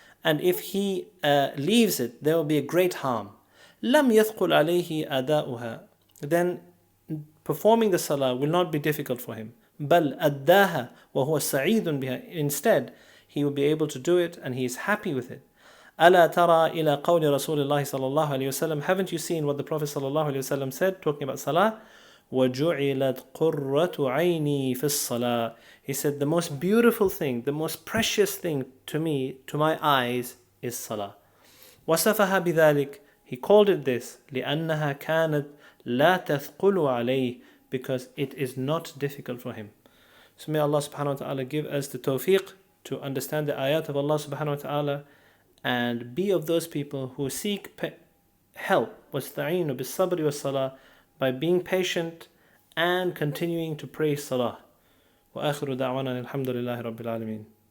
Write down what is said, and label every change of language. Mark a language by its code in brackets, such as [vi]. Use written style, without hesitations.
[en] And if he leaves it, there will be a great harm. [ar] لم يثقل عليه أداؤها. [en] Then performing the salah will not be difficult for him. [ar] بل أداها وهو سعيد بها. [en] Instead, he will be able to do it and he is happy with it. [ar] ألا ترى إلى قول رسول الله صلى الله عليه وسلم. [en] Haven't you seen what the Prophet [ar] صلى الله عليه وسلم [en] said talking about salah? [ar] وَجُعِلَتْ قُرَّةُ عَيْنِي فِي الصَّلَاةِ. [en] He said, the most beautiful thing, the most precious thing to me, to my eyes, is salah. [ar] وصفها بذلك. [en] He called it this. [ar] لأنها كانت لا تثقل عليه. [en] Because it is not difficult for him. So may Allah subhanahu wa ta'ala give us the tawfiq to understand the ayat of Allah subhanahu wa ta'ala and be of those people who seek help. [ar] وَاسْتَعِينُوا بِالصَّبْرِ وَالصَّلَاةِ, [en] by being patient and continuing to pray salah. [ar] وآخر دعوانا الحمد لله رب العالمين.